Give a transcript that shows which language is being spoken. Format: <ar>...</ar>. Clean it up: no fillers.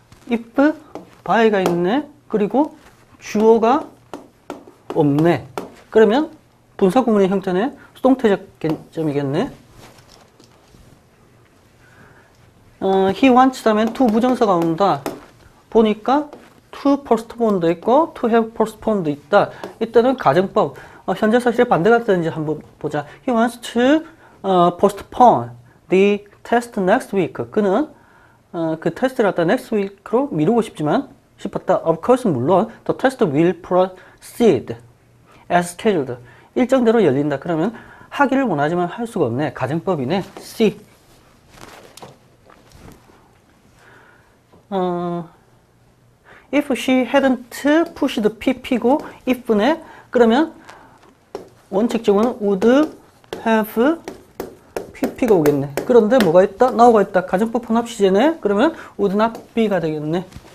<ko>if by가 있네. 그리고 주어가 없네. 그러면 분사 구문의 형태는 수동태적 개념이겠네.</ko> <en>he wants</en> <ko>다음엔 to 부정사가 온다. 보니까 to postpone도 있고 to have postponed 있다. 이때는 가정법, 현재 사실의 반대가 되는지 한번 보자.</ko> <en>he wants to postpone the test next week.</en> <ko>그는 그 테스트를 갖다 next week로 미루고 싶었다.</ko> <en>Of course, 물론 the test will proceed as scheduled.</en> <ko>일정대로 열린다. 그러면 하기를 원하지만 할 수가 없네. 가정법이네. C. If she hadn't pushed pp고 if네. 그러면 원칙적으로는 would have pp가 오겠네. 그런데 뭐가 있다? now가 있다. 가정법 혼합 시제네. 그러면 would not be가 되겠네.</ko>